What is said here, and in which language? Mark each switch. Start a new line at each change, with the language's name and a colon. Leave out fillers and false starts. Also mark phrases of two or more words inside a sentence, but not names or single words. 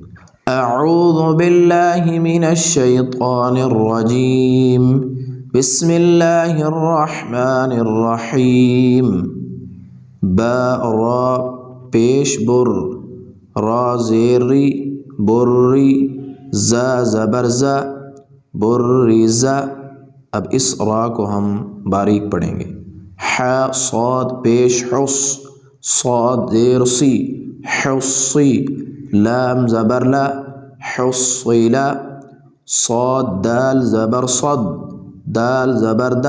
Arabic: اعوذ باللہ من الشیطان الرجیم، بسم اللہ الرحمن الرحیم۔
Urdu: با را پیش بر، را زیری بری، زا زبر زا بری زا۔ اب اس را کو ہم باریک پڑھیں گے۔ ح صاد پیش حس، صاد زیر سی حصی، لام زبر لا حصیلا، صاد دال زبر صد، دال زبر دا